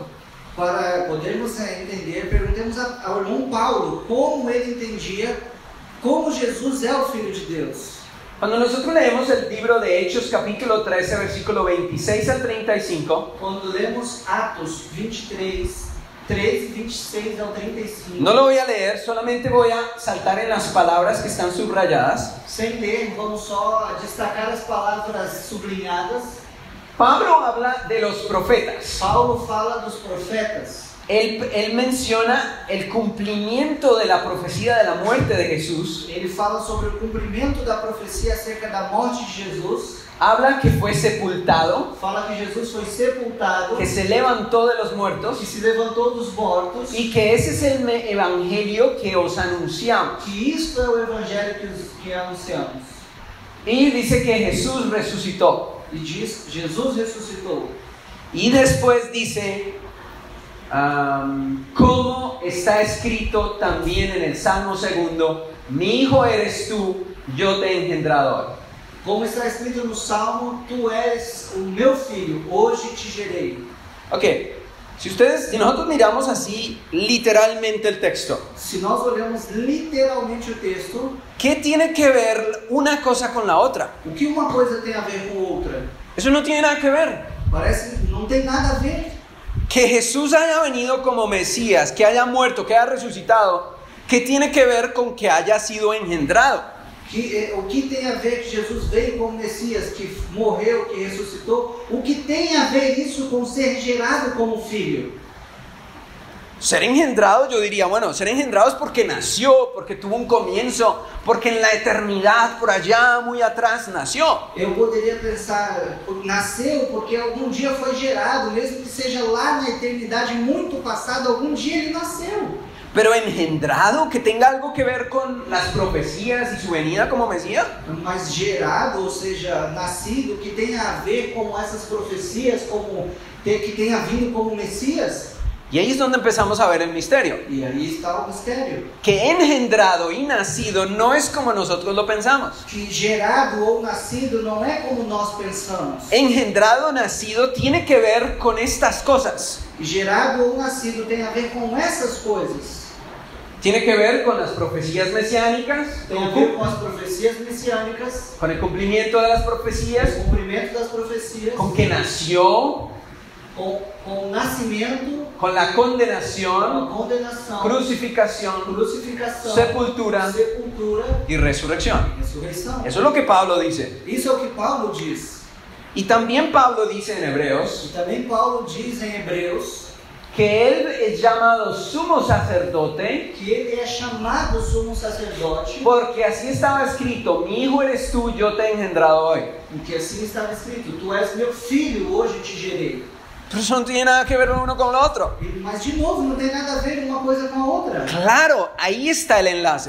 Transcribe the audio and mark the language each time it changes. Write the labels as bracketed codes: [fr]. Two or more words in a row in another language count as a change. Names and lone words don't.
[pt] Para podermos entender, perguntemos ao irmão Paulo como ele entendia como Jesus é o Filho de Deus. [es] Cuando nosotros leemos el libro de Hechos capítulo 13, versículo 26 al 35, [pt] Quando lemos Atos 23, 13, 26 ao 35. [es] no lo voy a leer, solamente voy a saltar en las palabras que están subrayadas. [pt] Sem ler, vamos só destacar as palavras sublinhadas. [es] Pablo habla de los profetas. [pt] Paulo fala dos profetas. [es] Él menciona el cumplimiento de la profecía de la muerte de Jesús. [pt] Ele fala sobre o cumprimento da profecia acerca da morte de Jesus. [es] Habla que fue sepultado, [pt] Fala que Jesus foi sepultado, [es] que se levantó de los que muertos [pt] se levantou dos mortos, [es] y que ese es el evangelio que os anunciamos. [pt] que isto é o evangelho que anunciamos. [es] Y dice que Jesús resucitó. [pt] E diz, Jesus ressuscitou. [es] Y después dice como está escrito también en el Salmo 2, mi hijo eres tú, yo te he engendrado hoy. [pt] Como está escrito no Salmo, tu eres o meu filho, hoje te gerei. [es] Ok, si nosotros miramos así literalmente el texto, [pt] Se nós olhamos literalmente o texto, [es] ¿qué tiene que ver una cosa con la otra? [pt] o que uma coisa tem a ver com outra? [es] Eso no tiene nada que ver. [pt] Parece que não tem nada a ver. [es] Que Jesús haya venido como Mesías, que haya muerto, que haya resucitado, ¿qué tiene que ver con que haya sido engendrado? [pt] O que tem a ver que Jesus veio como Messias, que morreu, que ressuscitou? O que tem a ver isso com ser gerado como filho? [es] Ser engendrado, yo diría, bueno, ser engendrado es porque nació, porque tuvo un comienzo, porque en la eternidad, por allá, muy atrás, nació. [pt] Eu poderia pensar, nasceu porque algum dia foi gerado, mesmo que seja lá na eternidade muito passada, algum dia ele nasceu. [es] Pero engendrado, que tenga algo que ver con las profecías y su venida como Mesías. [pt] Mas gerado, ou seja, nascido, que tenha a ver com essas profecias, que tenha vindo como Messias. [es] Y ahí es donde empezamos a ver el misterio. [pt] E aí está o mistério. [es] Que engendrado y nacido no es como nosotros lo pensamos. [pt] Que gerado ou nascido não é como nós pensamos. [es] Engendrado, nacido, tiene que ver con estas cosas. [pt] Gerado ou nascido tem a ver com essas coisas. [es] Tiene que ver con las profecías mesiánicas, [pt] Tem a ver com as profecias messiânicas, [es] con el cumplimiento de las [pt] com [es] profecías, [pt] o cumprimento das profecias, [es] con que nació, [pt] com o nascimento, [es] con la [pt] com a [es] condenación, [pt] condenação, [es] crucificación, [pt] crucificação, [es] sepultura [pt] sepultura [es] y resurrección. [pt] e ressurreição. [es] Eso es lo que Pablo dice. [pt] Isso é o que Paulo diz. [es] Y también Pablo dice en Hebreos [pt] E também Paulo diz em Hebreus [es] que él es llamado sumo sacerdote [pt] que ele é chamado sumo sacerdote, [es] porque así estaba escrito, mi hijo eres tú, yo te he engendrado hoy. [pt] porque assim estava escrito: tu és meu filho, hoje te gerei. [es] Pero eso no tiene nada que ver uno con lo otro. [pt] Mas de novo, não tem nada a ver uma coisa com a outra. [es] Claro, ahí está el enlace.